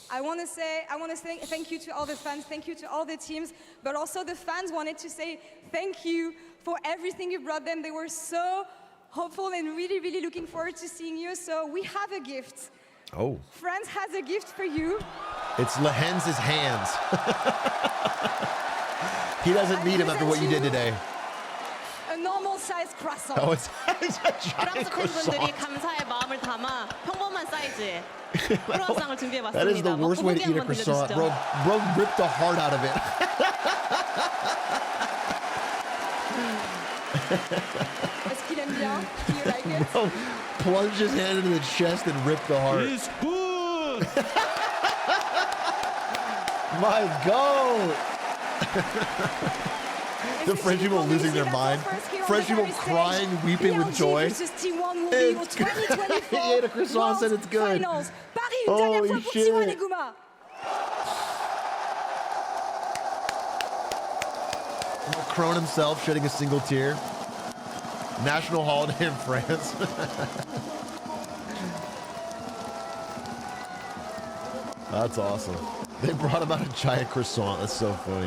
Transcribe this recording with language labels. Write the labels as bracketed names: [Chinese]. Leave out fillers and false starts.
[English] I want to say thank you to all the fans, thank you to all the teams, but also the fans wanted to say thank you for everything you brought them. They were so hopeful and really, really looking forward to seeing you. So we have a gift. Oh. France has a gift for you. It's Lehenz's hands. He doesn't need him after what you did today. A normal sized croissant. Oh, it's a giant [Korean] 프랑스 팬분들이 [English] croissant. [Korean] 감사의 마음을 담아 평범한 사이즈의 크루아상을 준비해봤습니다. [English] That is the worst way to eat a croissant. Bro ripped the heart out of it. [French] Est-ce qu'il aime bien? [English] Do you like it? Bro plunged his hand into the chest and ripped the heart. It's good. My God. The French people losing their mind. French people crying, weeping with joy. It's good. He ate a croissant and said it's good. Finals. [French] Paris, une dernière fois pour T1 et Guma. [English] Macron himself shedding a single tear. National holiday in France. That's awesome. They brought him out a giant croissant. That's so funny.